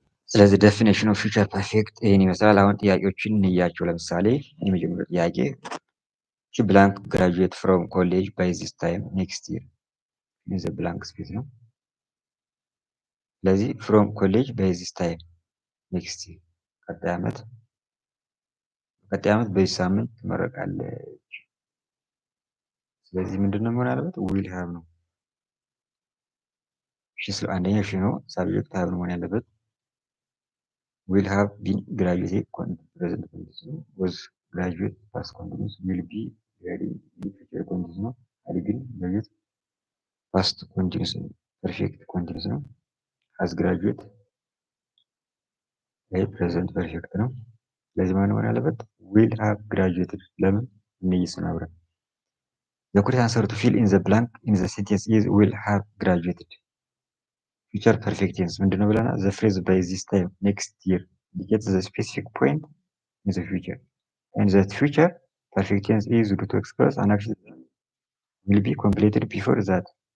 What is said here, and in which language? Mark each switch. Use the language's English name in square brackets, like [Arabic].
[Amharic] ስለዚህ [English] ዴፊኒሽን ኦፍ ፊውቸር ፐርፌክት [Amharic] ይህን ይመስላል። አሁን ጥያቄዎችን እንያቸው። ለምሳሌ የመጀመሪያው ጥያቄ [English] ሺ ብላንክ ግራጁዌት ፍሮም ኮሌጅ ባይ ዚስ ታይም ኔክስት ይር ዘ ብላንክ ስፔስ [Amharic] ነው። ስለዚህ [English] ፍሮም ኮሌጅ ባይ ዚስ ታይም ኔክስት ይር [Amharic] ቀጣይ ዓመት በዚህ ሳምንት ትመረቃለች። ስለዚህ ምንድነው መሆን ያለበት? [English] ዊል ሃቭ [Amharic] ነው። አንደኛ ሺ ነው። [English] ሳብጀክት ሃቭ [Amharic] ነው መሆን ያለበት። [English] will have been graduated present continuous was graduate past continuous will be ready future continuous ነው። had been graduate past continuous ፐርፌክት ኮንቲኒስ [Amharic] ነው። [English] ሃዝ ግራጁዌት [Amharic] ይሄ [English] ፕሬዘንት ፐርፌክት [Amharic] ነው። ስለዚህ ማን መሆን ያለበት? [English] ዊል ሃቭ ግራጁዌትድ። [Amharic] ለምን እንይስን አብረን [English] the correct answer to fill in the blank in the sentence is will have graduated. Future perfect tense [Amharic] ምንድነው ብለናል? [English] the phrase by this time next year indicates the specific point in the future and that future perfect tense is used to express an action that will be completed before that